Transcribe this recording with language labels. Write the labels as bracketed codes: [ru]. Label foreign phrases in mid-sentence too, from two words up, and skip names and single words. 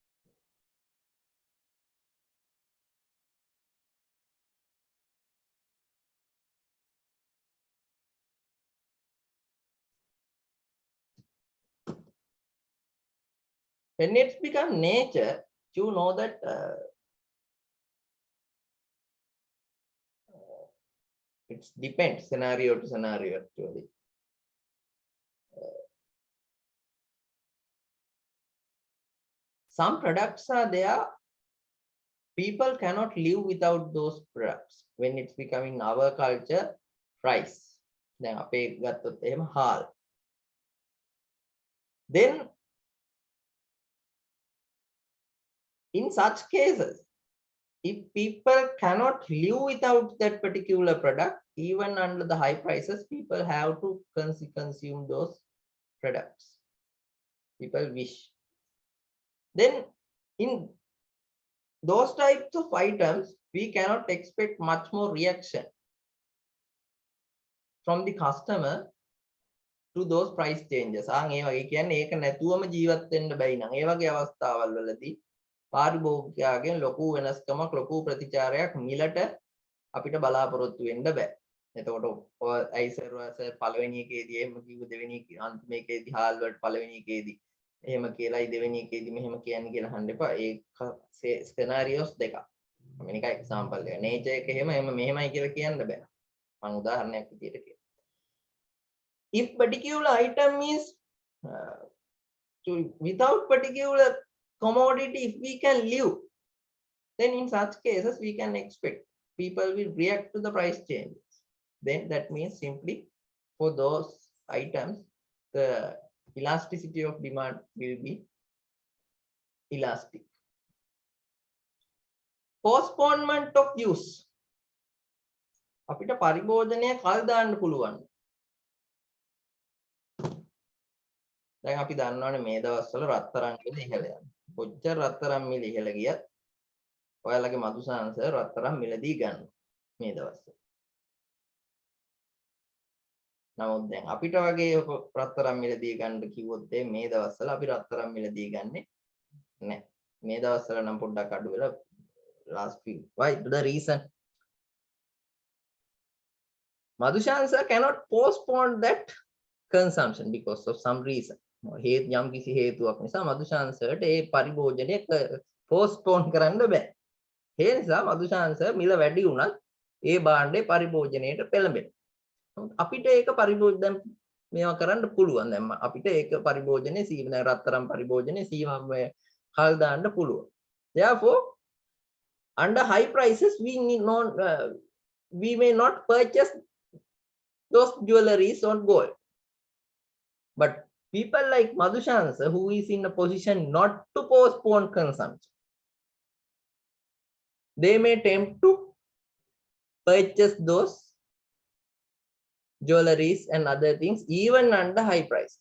[en] When it's become nature, you know that it depends scenario to scenario actually. Some products are there, people cannot live without those products. When it's becoming our culture, rice. [si] දැන් අපේ ගත්තොත් එහෙම හාල්. [en] Then in such cases, if people cannot live without that particular product, even under the high prices, people have to consume those products. People wish. Then in those types of items, we cannot expect much more reaction from the customer to those price changes. [si] ඒ වගේ කියන්නේ ඒක නැතුවම ජීවත් වෙන්න බැයි නම් ඒ වගේ අවස්ථාවල් වලදී පාරිභෝගිකයාගෙන් ලොකු වෙනස්කමක් ලොකු ප්‍රතිචාරයක් මිලට අපිට බලාපොරොත්තු වෙන්න බෑ. එතකොට ඔය අයිසර් වස පළවෙනි එකේදී එහෙම කිව්ව දෙවෙනි අන්තිම එකේදී හාල් වලට පළවෙනි එකේදී එහෙම කියලායි දෙවෙනි එකේදී මෙහෙම කියන්නේ කියලා අහන්න එපා. ඒ ස්කෙනාරියෝස් දෙකක්. මම නිකන් එක්සැම්පල් එක. නේචර් එක එහෙම මෙහෙමයි කියලා කියන්න බෑ. මම උදාහරණයක් විදියට කියනවා. [en] If particular item is without particular commodity, if we can live, then in such cases we can expect people will react to the price changes. Then that means simply for those items the elasticity of demand will be elastic. Postponement of use. [si] අපිට පරිභෝජනය කල් දාන්න පුළුවන්. දැන් අපි දන්නවනේ මේ දවස්වල රත්තරන් මිල ඉහළ යනවා. කොච්චර රත්තරන් මිල ඉහළ ගියත් ඔයාලගේ මදුසාංශ රත්තරන් මිලදී ගන්නවා මේ දවස්වල. නමුත් දැන් අපිට වගේ රත්තරන් මිලදී ගන්න කිව්වොත් මේ දවස්වල අපි රත්තරන් මිලදී ගන්නෙ නැහැ. මේ දවස්වල නම් පොඩ්ඩක් අඩු වෙලා [en] last week. Why? The reason Madhushansha cannot postpone that consumption because of some reason. [si] යම් කිසි හේතුවක් නිසා මදුශාංශයට ඒ පරිභෝජනය postpone කරන්න බෑ. ඒ නිසා මදුශාංශ මිල වැඩි වුණත් ඒ භාණ්ඩේ පරිභෝජනයට පෙළඹෙනවා. අපිට ඒක පරිභෝජන මේවා කරන්න පුළුවන්. දැන් අපිට ඒක පරිභෝජනයේ සීමා රත්තරන් පරිභෝජනයේ සීමා කල් දාන්න පුළුවන්. [en] Therefore, under high prices we may not purchase those jewelries on gold. But people like Madhushansha, who is in a position not to postpone consumption, they may tempt to purchase those jewelries and other things even under high prices.